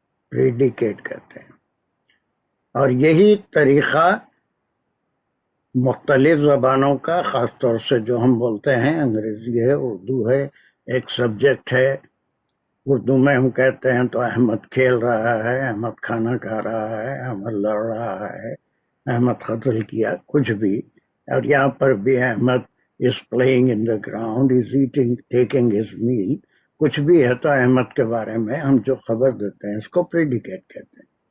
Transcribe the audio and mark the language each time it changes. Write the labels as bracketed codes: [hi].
[ur] Predicate کہتے ہیں. اور یہی طریقہ مختلف زبانوں کا، خاص طور سے جو ہم بولتے ہیں، انگریزی ہے، اردو ہے، ایک سبجیکٹ ہے. اردو میں ہم کہتے ہیں تو احمد کھیل رہا ہے، احمد کھانا کھا رہا ہے، احمد لڑ رہا ہے، احمد قتل کیا، کچھ بھی. اور یہاں پر بھی [en] Ahmed is playing in the ground, is eating, taking his meal. [ur] کچھ بھی ہے تو احمد کے بارے میں ہم جو خبر دیتے ہیں اس کو پریڈیکیٹ کہتے ہیں.